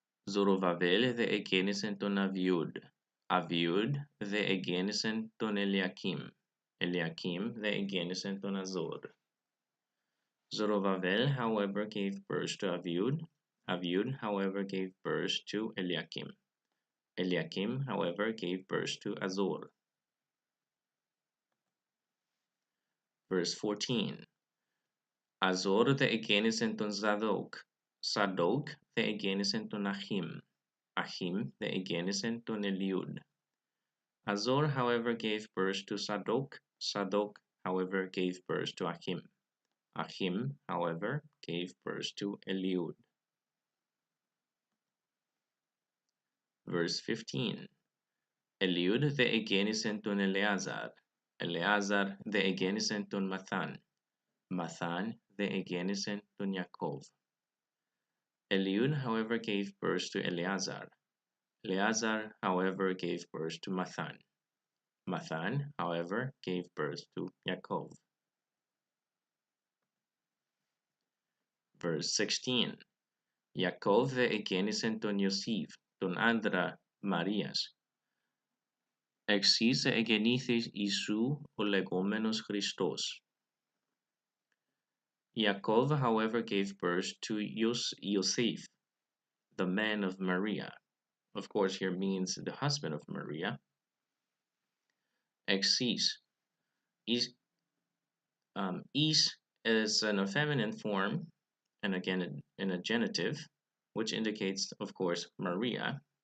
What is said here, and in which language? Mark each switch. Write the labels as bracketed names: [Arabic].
[Greek] Zorobabel δε εγέννησεν τον Aviud. Aviud δε εγέννησεν τον Eliakim. Eliakim δε εγέννησεν τον Azor. [English] Zorobabel, however, gave birth to Aviud. Aviud, however, gave birth to Eliakim. Eliakim, however, gave birth to Azor. Verse 14. [Greek] Azor δε εγέννησεν τον Zadok. Zadok δε εγέννησεν τον Achim. Achim δε εγέννησεν τον Eliud. [English] Azor, however, gave birth to Zadok. Zadok, however, gave birth to Achim. Achim, however, gave birth to Eliud. Verse 15. [Greek] Eliud δε εγέννησεν τον Eleazar. Eleazar δε εγέννησεν τον Mathan. Mathan δε εγέννησεν τον Yaakov. [English] Eliud, however, gave birth to Eleazar. Eleazar, however, gave birth to Mathan. Mathan, however, gave birth to Yaakov. Verse 16. [Greek] Yaakov δε εγέννησεν τον Ιωσήφ, τον άντρα Μαρίας. Εξής εγεννήθη Ιησού ο λεγόμενος Χριστός. [English] Yaakov, however, gave birth to Yosef, the man of Maria. Of course, here means the husband of Maria. Exis. Is an feminine form, and again in a genitive, which indicates, of course, Maria.